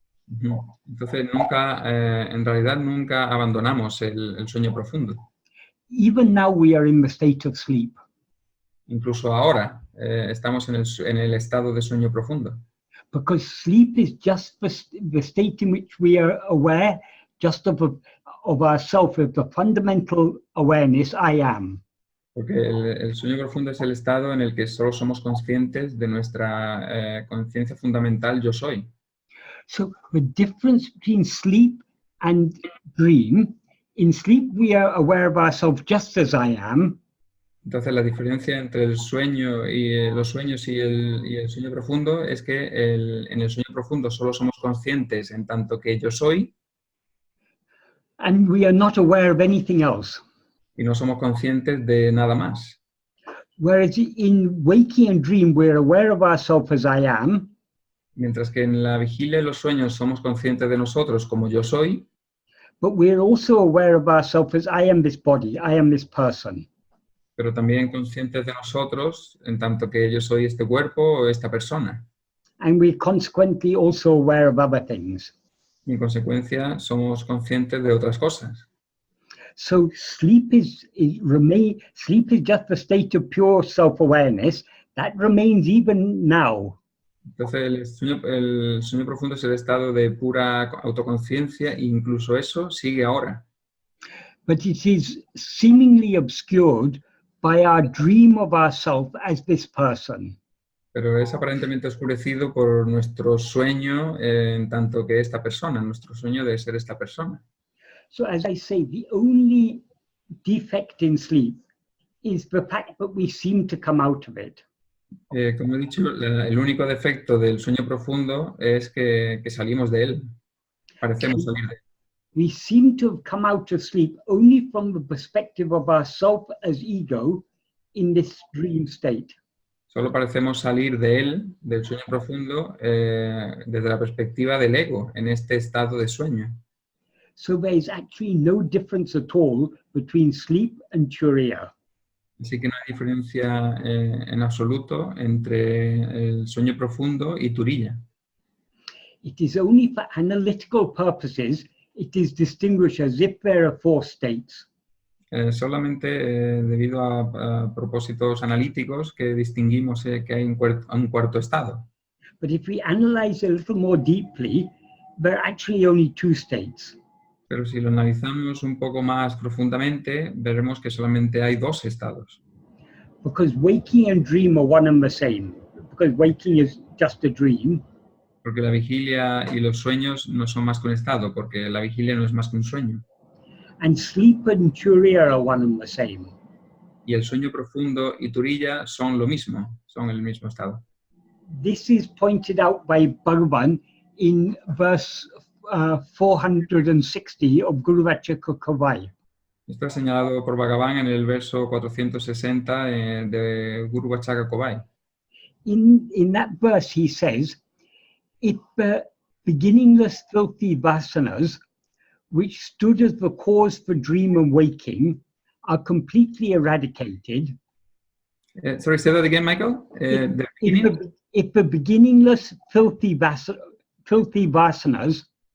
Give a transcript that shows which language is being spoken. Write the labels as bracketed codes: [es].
[es] Entonces en realidad nunca abandonamos el sueño profundo. [en] Even now we are in the state of sleep. [es] Incluso ahora estamos en el estado de sueño profundo. [en] Because sleep is just the state in which we are aware just of ourself, of the fundamental awareness, I am. [es] Porque el sueño profundo es el estado en el que solo somos conscientes de nuestra conciencia fundamental, yo soy. [en] So the difference between sleep and dream, in sleep we are aware of ourselves just as I am. [es] Entonces la diferencia entre el sueño y los sueños y el sueño profundo es que en el sueño profundo solo somos conscientes en tanto que yo soy. [en] And we are not aware of anything else. [es] Y no somos conscientes de nada más. [en] Whereas in waking and dream we're aware of ourselves as I am. [es] Mientras que en la vigilia y los sueños somos conscientes de nosotros como yo soy. [en] But we're also aware of ourselves as I am this body, I am this person. [es] Pero también conscientes de nosotros en tanto que yo soy este cuerpo o esta persona. [en] And we're consequently also aware of other things. [es] Y en consecuencia somos conscientes de otras cosas. [en] So sleep is just the state of pure self-awareness that remains even now. [es] Entonces el sueño profundo es el estado de pura autoconciencia e incluso eso sigue ahora. [en] But it is seemingly obscured by our dream of ourself as this person. [es] Pero es aparentemente oscurecido por nuestro sueño en tanto que esta persona, nuestro sueño de ser esta persona. [en] So as I say, the only defect in sleep is the fact that we seem to come out of it. [es] Como he dicho, el único defecto del sueño profundo es que salimos de él. Parecemos salir de él. [en] We seem to have come out of sleep only from the perspective of ourself as ego in this dream state. [es] Solo parecemos salir de él, del sueño profundo, desde la perspectiva del ego, en este estado de sueño. [en] So there is actually no difference at all between sleep and turīya. [es] Así que no hay diferencia en absoluto entre el sueño profundo y turīya. [en] It is only for analytical purposes it is distinguished as if there are four states. [es] Solamente debido a propósitos analíticos que distinguimos que hay un cuarto estado. [en] But if we analyze a little more deeply, there are actually only two states. [es] Pero si lo analizamos un poco más profundamente, veremos que solamente hay dos estados. [en] Because waking and dream are one and the same. Because waking is just a dream. [es] Porque la vigilia y los sueños no son más que un estado, porque la vigilia no es más que un sueño. [en] And sleep and turīya are one and the same. [es] Y el sueño profundo y turīya son lo mismo, son el mismo estado. [en] This is pointed out by Bhagavan in verse 460 of Vācaka Kōvai. [es] Esto es señalado por Bhagavan en el verso 460 de Vācaka Kōvai. [en] In that verse he says, if the beginningless filthy vasanas, which stood as the cause for dream and waking, are completely eradicated. Sorry, say that again, Michael. If the beginningless filthy vasanas,